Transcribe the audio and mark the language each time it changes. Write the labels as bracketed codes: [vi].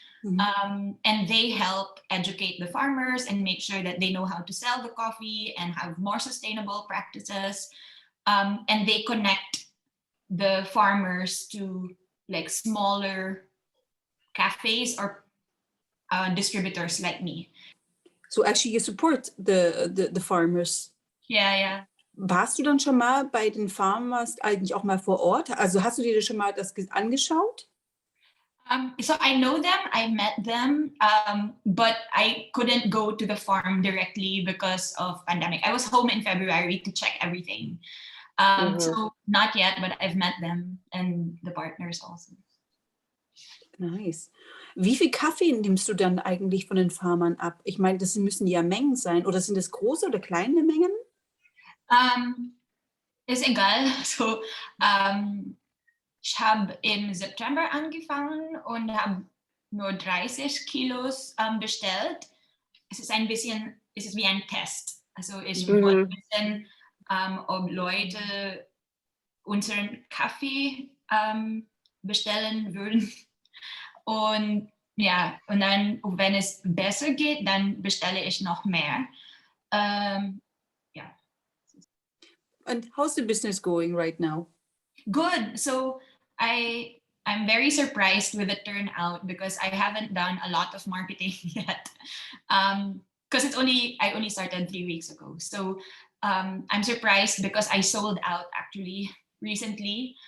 [en] And they help educate the farmers and make sure that they know how to sell the coffee and have more sustainable practices. And they connect the farmers to like smaller cafes or distributors like me. So actually you support the farmers. Yeah. [de] Warst du dann schon mal bei den Farmers eigentlich auch mal vor Ort? Also hast du dir schon mal das angeschaut? [en] So I know them, I met them, but I couldn't go to the farm directly because of pandemic. I was home in February to check everything. So not yet, but I've met them and the partners also. Nice. [de] Wie viel Kaffee nimmst du dann eigentlich von den Farmern ab? Ich meine, das müssen ja Mengen sein. Oder sind das große oder kleine Mengen? Ist egal. So, ich habe im September angefangen und habe nur 30 Kilos bestellt. Es ist wie ein Test. Also ich wollte wissen, ob Leute unseren Kaffee bestellen würden. Und ja, und dann, wenn es besser geht, dann bestelle ich noch mehr. [en] Yeah. And how's the business going right now? Good. So I'm very surprised with the turnout because I haven't done a lot of marketing yet. Because I only started 3 weeks ago. So I'm surprised because I sold out actually recently.